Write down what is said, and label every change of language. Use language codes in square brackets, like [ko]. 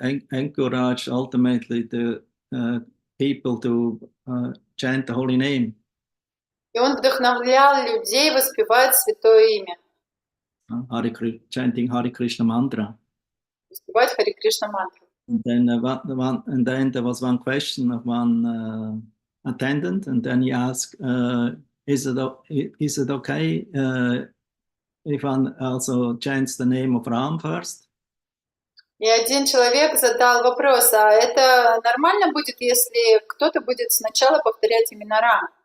[en] Encouraged ultimately the people to chant the holy name. [ru] И он вдохновлял людей воспевать святое имя, [en] Chanting Hare Krishna mantra. [ru] воспевать Харе Кришна мантру. [en] And then there was one question of one attendant, and then he asked, is it okay if one also chants the name of Ram first? [ru] И один человек задал вопрос, а это нормально будет, если кто-то будет сначала повторять имена Рама?